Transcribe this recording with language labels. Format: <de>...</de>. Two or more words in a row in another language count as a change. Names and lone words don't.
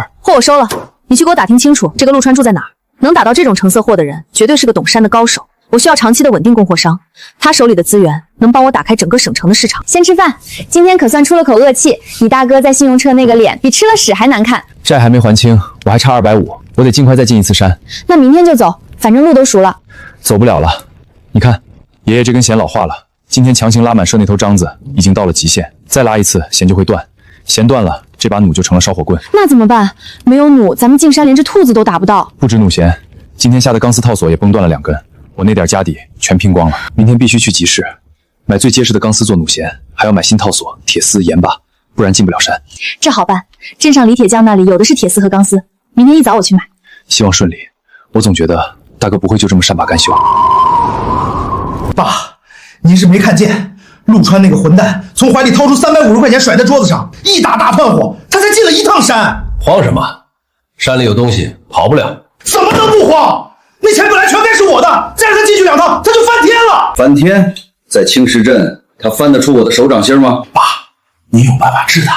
<zh>貨我收了，你去給我打聽清楚，這個陸川住在哪兒？能打到這種成色貨的人，絕對是個懂山的高手。我需要長期的穩定供貨商，他手裡的資源能幫我打開整個省城的市場。先吃飯，今天可算出了口惡氣。你大哥在信用冊那個臉比吃了屎還難看。債還沒還清，我還差250，我得盡快再進一次山。那明天就走，反正路都熟了。走不了了，你看，爺爺這根弦老化了，今天強行拉滿射那頭章子已經到了極限，再拉一次弦就會斷，弦斷了，這把弩就成了燒火棍。那怎麼辦？沒有弩，咱們進山連隻兔子都打不到。不止弩弦，今天下的鋼絲套索也崩斷了2根。我那點家底全拼光了，明天必須去集市買最結實的鋼絲做弩弦，還要買新套索、鐵絲、鹽巴，不然進不了山。這好辦，鎮上李鐵匠那裡有的是鐵絲和鋼絲，明天一早我去買。希望順利。我總覺得大哥不會就這麼善罷甘休。爸，您是沒看見陸川那個混蛋從懷裡掏出350塊錢甩在桌子上，一打大胖虎，他才進了一趟山。慌什麼？山裡有東西，跑不了。怎麼能不慌？那錢本來全該是我的，再讓他進去2趟，他就翻天了。翻天？在青石鎮，他翻得出我的手掌心嗎？爸，你有辦法治他。</zh>